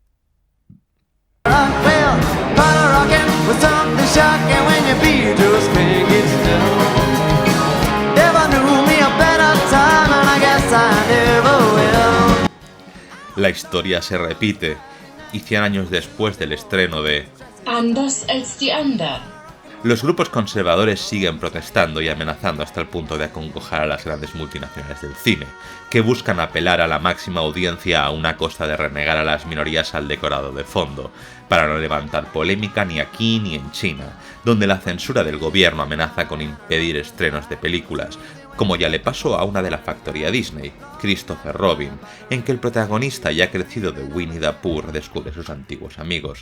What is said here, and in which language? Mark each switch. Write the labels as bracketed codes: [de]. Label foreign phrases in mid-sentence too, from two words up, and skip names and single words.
[es] La historia se repite, y 100 años después del estreno de Anders als die anderen. Los grupos conservadores siguen protestando y amenazando hasta el punto de acongojar a las grandes multinacionales del cine, que buscan apelar a la máxima audiencia a una costa de renegar a las minorías al decorado de fondo, para no levantar polémica ni aquí ni en China, donde la censura del gobierno amenaza con impedir estrenos de películas, como ya le pasó a una de la factoría Disney, Christopher Robin, en que el protagonista ya crecido de Winnie the Pooh descubre sus antiguos amigos.